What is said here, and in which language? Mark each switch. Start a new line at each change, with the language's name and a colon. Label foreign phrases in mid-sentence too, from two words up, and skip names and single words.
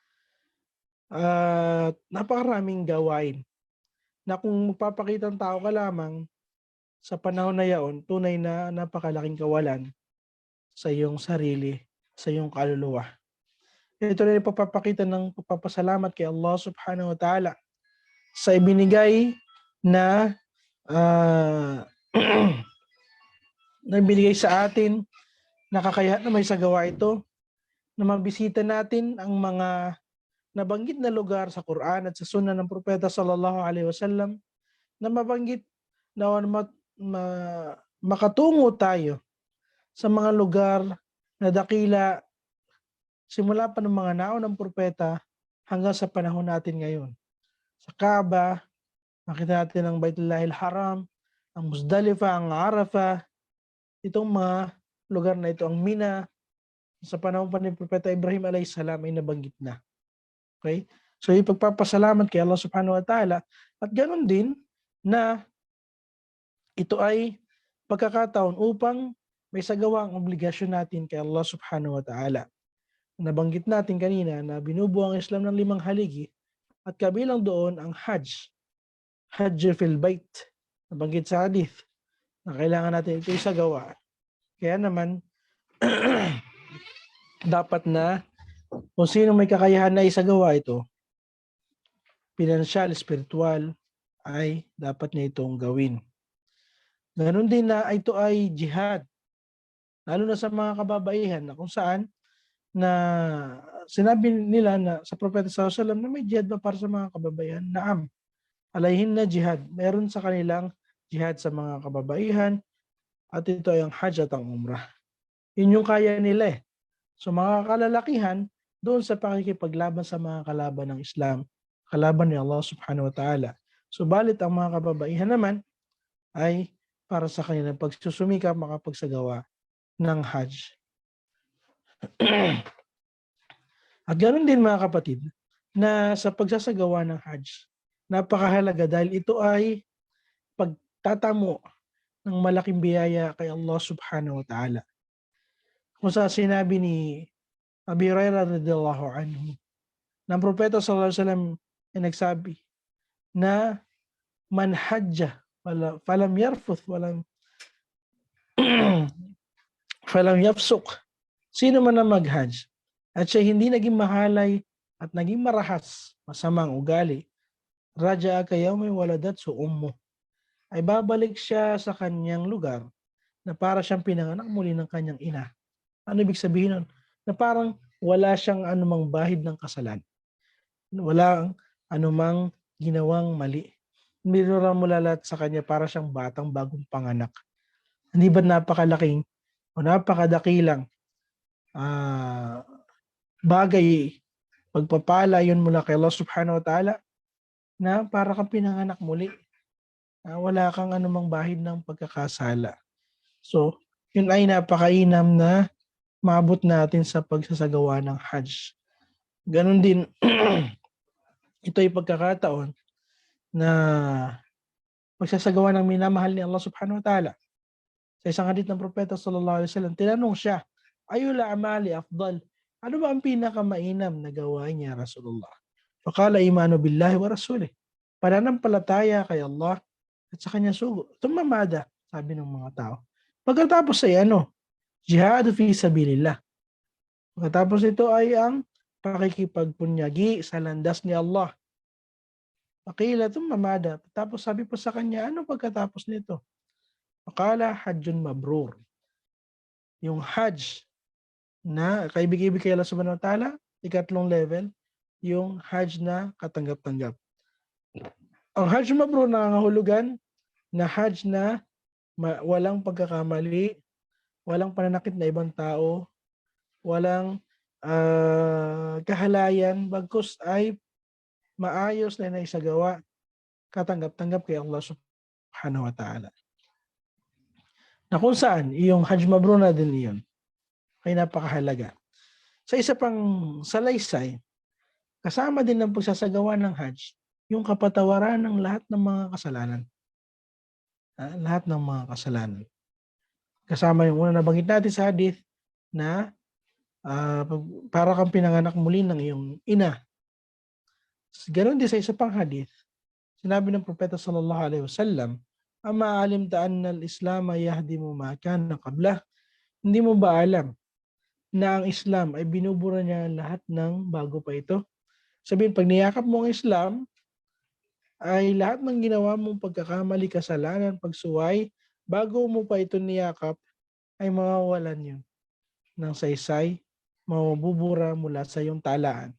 Filipino: Napakaraming gawain na kung magpapakita ng tao ka lamang sa panahon na yaon, tunay na napakalaking kawalan sa iyong sarili, sa iyong kaluluwa. Ito rin ipapapakita ng pagpapasalamat kay Allah
Arabic: سبحانه وتعالى
Filipino: sa ibinigay na na ibinigay sa atin na kakayahan na may sagawa ito, na mabisita natin ang mga nabanggit na lugar sa Quran at sa Sunnah ng Propeta
Arabic: صلى الله عليه وسلم,
Filipino: na mabanggit na makatungo tayo sa mga lugar na dakila simula pa ng mga naon ng propeta hanggang sa panahon natin ngayon. Sa Kaaba, makita natin ang Baitullahil Haram, ang Muzdalifah, ang Arafah, itong mga lugar na ito, ang Mina, sa panahon pa ni Propeta Ibrahim a.s. ay nabanggit na. Okay? So ipagpapasalamat kay Allah
Arabic: سبحانه وتعالى,
Filipino: at ganoon din na ito ay pagkakataon upang may sagawa ang obligasyon natin kay Allah
Arabic: سبحانه وتعالى.
Filipino: Nabanggit natin kanina na binubuo ang Islam ng 5 haligi at kabilang doon ang Hajj.
Arabic: حج في البيت.
Filipino: Nabanggit sa hadith na kailangan natin ito isagawa. Kaya naman, dapat na kung sino may kakayahan na isagawa ito, pinansyal, spiritual, ay dapat niya itong gawin. Ganon din na ito ay jihad. Lalo na sa mga kababaihan na kung saan na sinabi nila na sa Propeta
Arabic: صلى الله عليه وسلم
Filipino: na may jihad ba para sa mga kababaihan?
Arabic: نعم. عليهن جهاد.
Filipino: Meron sa kanilang jihad sa mga kababaihan at ito ay ang Hajj at ang Umrah. Yun yung kaya nila eh. So mga kalalakihan, doon sa pakikipaglaban sa mga kalaban ng Islam, kalaban ni Allah
Arabic: سبحانه وتعالى.
Filipino: Subalit ang mga kababaihan naman ay para sa kanilang pagsusumikap makapagsagawa ng Hajj. At ganoon din mga kapatid, na sa pagsasagawa ng Hajj, napakahalaga dahil ito ay pagtatamo ng malaking biyaya kay Allah
Arabic: سبحانه وتعالى.
Filipino: Kung sa sinabi ni Abi Hurairah
Arabic: رضي الله عنه,
Filipino: ng Propeta
Arabic: صلى الله عليه وسلم
Filipino: ay nagsabi na
Arabic: من حج فلم يرفث فلم يفسق.
Filipino: Sino man ang mag-hajj at siya hindi naging mahalay at naging marahas, masamang ugali,
Arabic: رجع كيوم ولدته أمه,
Filipino: ay babalik siya sa kanyang lugar na para siyang pinanganak muli ng kanyang ina. Ano ibig sabihin nun? Na parang wala siyang anumang bahid ng kasalanan. Walang anumang ginawang mali. Minura mo lahat sa kanya para siyang batang bagong panganak. Hindi ba napakalaking o napakadakilang bagay, pagpapala yun mula kay Allah
Arabic: سبحانه وتعالى
Filipino: na para kang pinanganak muli. Wala kang anumang bahid ng pagkakasala. So, yun ay napakainam na maabot natin sa pagsasagawa ng Hajj. Ganon din, ito ay pagkakataon na pagsasagawa ng minamahal ni Allah
Arabic: سبحانه وتعالى.
Filipino: Sa isang hadith ng Propeta
Arabic: صلى الله عليه وسلم,
Filipino: tinanong siya,
Arabic: أي العمل أفضل?
Filipino: Ano ba ang pinakamainam na gawain niya, Rasulullah?
Arabic: فقال إيمان بالله ورسوله.
Filipino: Pananampalataya kay Allah at sa kanyang sugo. Tumamada, sabi ng mga tao. Pagkatapos ay
Arabic: جهاد في سبيل الله.
Filipino: Pagkatapos ito ay ang pakikipagpunyagi sa landas ni Allah.
Arabic: فقيل ثم ماذا.
Filipino: Tapos sabi po sa kanya, ano pagkatapos nito?
Arabic: فقال حج مبرور.
Filipino: Yung hajj na kaibig-ibig kay Allah
Arabic: سبحانه وتعالى,
Filipino: ikatlong level, yung hajj na katanggap-tanggap. Ang
Arabic: حج مبرور
Filipino: na nangangahulugan na hajj na walang pagkakamali, walang pananakit na ibang tao, walang kahalayan, bagkus ay maayos na naisagawa, katanggap-tanggap kay Allah
Arabic: سبحانه وتعالى.
Filipino: Na kung saan, yung
Arabic: حج مبرور
Filipino: na din iyon, ay napakahalaga. Sa isa pang salaysay, kasama din ng pagsasagawa ng hajj, yung kapatawaran ng lahat ng mga kasalanan. Lahat ng mga kasalanan. Kasama yung una nabanggit natin sa hadith na para kang pinanganak muli ng iyong ina. Ganon din sa isa pang hadith, sinabi ng Propeta
Arabic: صلى الله عليه وسلم, أما علمت أن الإسلام يهدم ما كان قبله.
Filipino: Hindi mo ba alam na ang Islam ay binubura niya lahat ng bago pa ito? Sabihin, pag niyakap mo ang Islam, ay lahat ng ginawa mong pagkakamali, kasalanan, pagsuway, bago mo pa ito niyakap, ay mawawalan yun ng saysay, mabubura mula sa iyong talaan.